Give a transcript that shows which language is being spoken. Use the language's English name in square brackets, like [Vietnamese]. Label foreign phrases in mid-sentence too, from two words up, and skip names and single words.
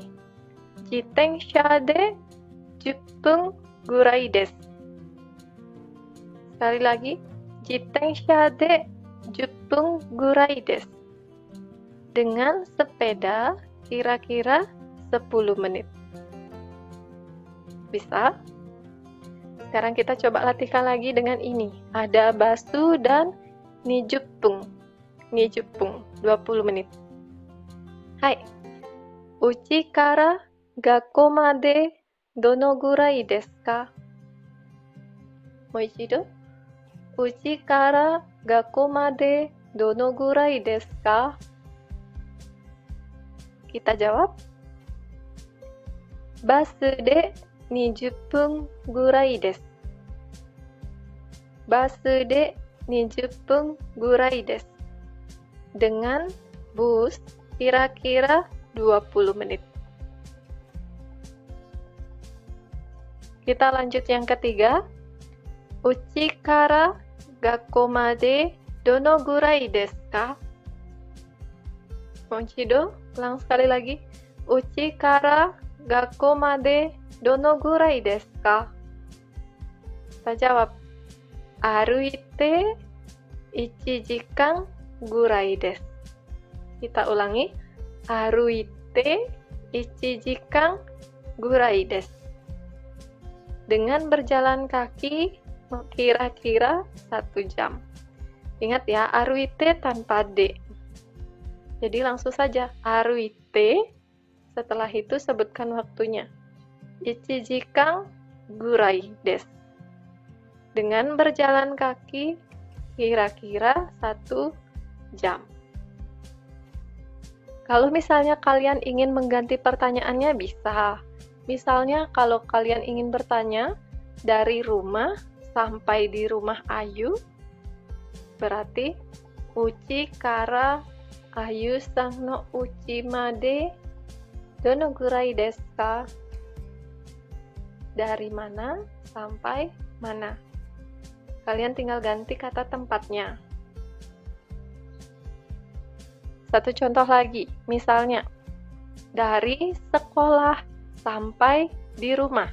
[Japanese] 自転車で10分ぐらいです. [Indonesian] Sekali lagi. [Japanese] 自転車で10分ぐらいです. [Indonesian] Dengan sepeda kira-kira 10 menit. Bisa? Sekarang kita coba latihkan lagi dengan ini. Ada basu dan nijupung. Nijupung, 20 menit. [Japanese] Hai. 家から学校までどのぐらいですか? Moichido. 家から学校までどのぐらいですか? [Indonesian] Kita jawab. [Japanese] バスで20分ぐらいです. バスで20分ぐらいです. [Indonesian] Dengan bus kira-kira 20 menit. Kita lanjut yang ketiga. [Japanese] 家から学校までどのぐらいですか? Moichido, [Indonesian] ulang sekali lagi. [Japanese] 家から学校までどのぐらいですか? [Indonesian] Kita jawab. [Japanese] 歩いて1時間ぐらいです. [Indonesian] Kita ulangi. [Japanese] 歩いて1時間ぐらいです. [Indonesian] Dengan berjalan kaki kira-kira 1 jam. Ingat ya, aruite tanpa D. Jadi langsung saja, aruite, setelah itu sebutkan waktunya. [Japanese] 1時間ぐらいです. [Indonesian] Dengan berjalan kaki kira-kira 1 jam. Kalau misalnya kalian ingin mengganti pertanyaannya bisa. Misalnya kalau kalian ingin bertanya dari rumah sampai di rumah Ayu, berarti [Japanese] 家から Ayu さんの家までどのぐらいですか? [Indonesian] Dari mana sampai mana? Kalian tinggal ganti kata tempatnya. Satu contoh lagi, misalnya dari sekolah sampai di rumah.